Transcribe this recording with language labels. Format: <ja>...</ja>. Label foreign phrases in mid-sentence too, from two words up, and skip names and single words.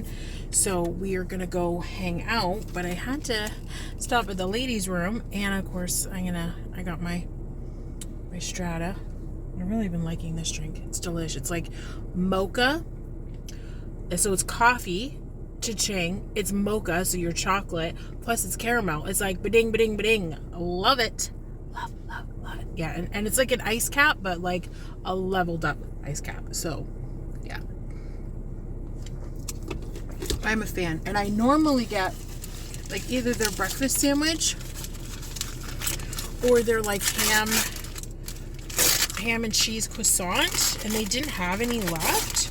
<en>So we are going to go hang out. But I had to stop at the ladies' room. And of course, I got my Strata. I've really been liking this drink. It's delicious. It's like mocha. So it's coffee, cha-ching. It's mocha, so you're chocolate. Plus it's caramel. It's like ba-ding, ba-ding, ba-ding. Love it. Love it. Yeah, and it's like an ice cap, but like a leveled up ice cap. So, yeah. I'm a fan. And I normally get like either their breakfast sandwich or their like ham and cheese croissant, and they didn't have any left.</en>